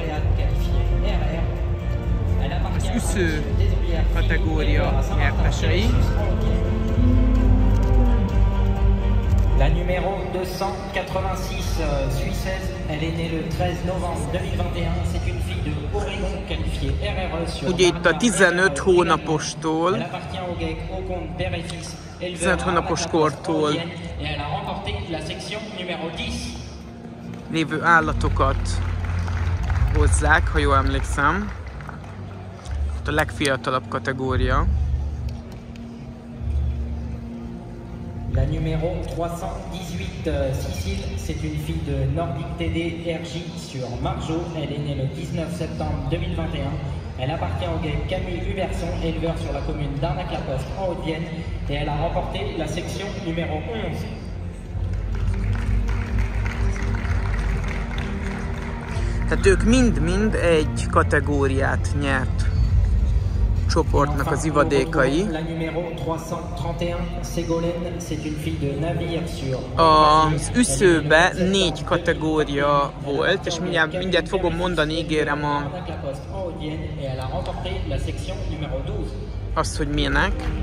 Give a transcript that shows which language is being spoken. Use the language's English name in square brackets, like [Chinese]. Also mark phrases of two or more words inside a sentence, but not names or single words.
[Hungarian] Az üsző kategória nyertesei. [French] La numéro 286 suissaise, elle est née le 13 novembre 2021. C'est une fille de Oregon qualifiée RRE sur. [Hungarian] Ugye itt a 15 hónapostól, 15 hónapos kortól lévő állatokat hozzák, ha jól emlékszem. A legfiatalabb kategória. [French] La numéro 318, Cécile, c'est une fille de Nordic TD RJ sur Margeau. Elle est née le 19 septembre 2021. Elle appartient au GAEC Camille Huberson, éleveur sur la commune d'Arnac-la-Poste en Haute-Vienne. Et elle a remporté la section numéro 11. [Hungarian] Tehát ők mind-mind egy kategóriát nyert csoportnak az ivadékai. Az üszőbe 4 kategória volt, és mindjárt fogom mondani, ígérem azt, hogy milyenek.